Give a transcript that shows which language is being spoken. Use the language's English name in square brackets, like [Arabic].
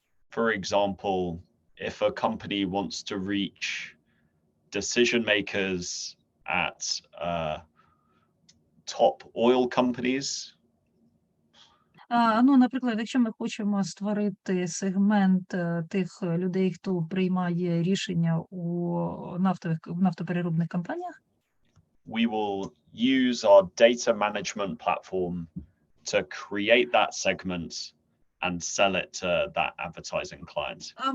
[English] For example, if a company wants to reach decision makers at top oil companies. [Ukrainian] Ну, наприклад, якщо ми хочемо створити сегмент тих людей, хто приймає рішення в нафтопереробних компаніях, [English] we will use our data management platform to create that segment and sell it to that advertising client.